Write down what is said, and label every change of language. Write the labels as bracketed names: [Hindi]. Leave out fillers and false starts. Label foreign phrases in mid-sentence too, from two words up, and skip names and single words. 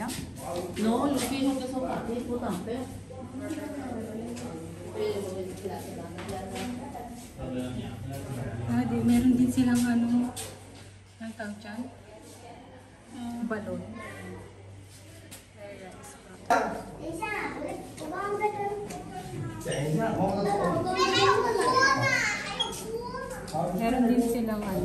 [Spanish] No, los hijos que son así, putan feo. [Filipino] Meron din silang ano, ang tawag dyan? Balon. Meron din silang ano.